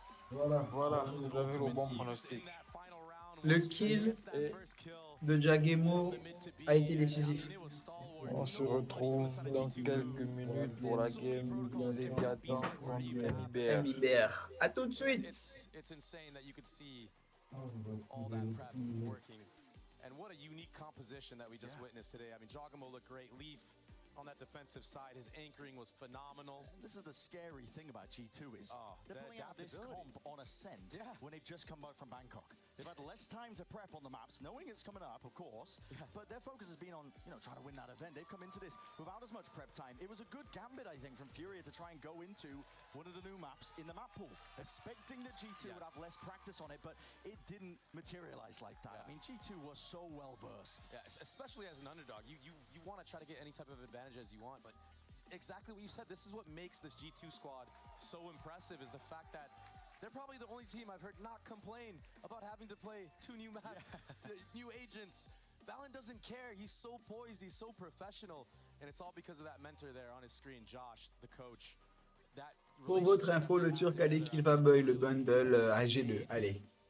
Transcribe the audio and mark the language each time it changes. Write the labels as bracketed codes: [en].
[fr] Voilà, voilà, vous avez le bon pronostic. Le kill de Jagemo a été décisif. On se retrouve dans quelques minutes pour la game Léviathan contre MIBR. MIBR. À tout de suite. [en] It's insane that you could see all that prep working. And what a unique composition that we just witnessed today. I mean, Jogamo looked great. Leaf on that defensive side, his anchoring was phenomenal. And this is the scary thing about G2 is they're pulling out this comp on Ascent when they've just come back from Bangkok. They've had less time to prep on the maps, knowing it's coming up, of course, but their focus has been on, trying to win that event. They've come into this without as much prep time. It was a good gambit, I think, from Furia to try and go into one of the new maps in the map pool, expecting that G2 would have less practice on it, but it didn't materialize like that. I mean, G2 was so well versed. Yeah, especially as an underdog. You want to try to get any type of advantage as you want, but exactly what you said, this is what makes this G2 squad so impressive, is the fact that they're probably the only team I've heard not complain about having to play 2 new maps, new agents. Valen doesn't care. He's so poised, he's so professional, and it's all because of that mentor there on his screen, Josh, the coach. [fr] Pour votre info, le Turc a dit qu'il va buy le bundle à G2. Allez.